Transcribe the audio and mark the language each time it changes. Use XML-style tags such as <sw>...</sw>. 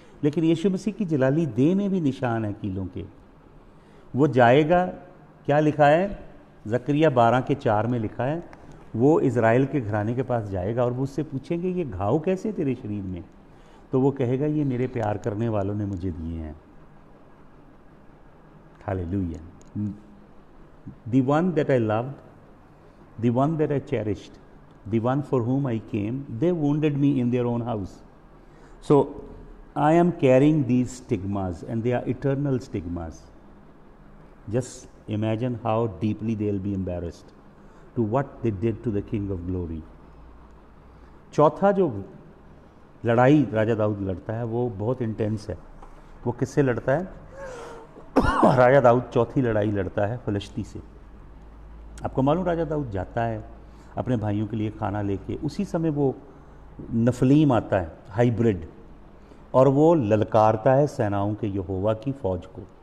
<hi>लेकिन यीशु मसीह की जलाली देह में भी निशान है कीलों के। वो जाएगा, क्या लिखा है जकरिया 12:4 में लिखा है, वो इज़राइल के घराने के पास जाएगा और वो उससे पूछेंगे ये घाव कैसे तेरे शरीर में? तो वो कहेगा ये मेरे प्यार करने वालों ने मुझे दिए हैं। Hallelujah.</hi> <en>The one that I loved, the one that I cherished, the one for whom I came, they wounded me in their own house. So I am carrying these stigmas and they are eternal stigmas. Just imagine how deeply they'll be embarrassed to what they did to the King of Glory.</en> <hi>चौथा जो लड़ाई राजा दाऊद लड़ता है वो बहुत intense है। वो किससे लड़ता है? राजा दाऊद चौथी लड़ाई लड़ता है फिलिस्ती से। आपको मालूम, राजा दाऊद जाता है अपने भाइयों के लिए खाना लेके, उसी समय वो नफलीम आता है, हाइब्रिड, और वो ललकारता है सेनाओं के यहोवा की फौज को।</hi>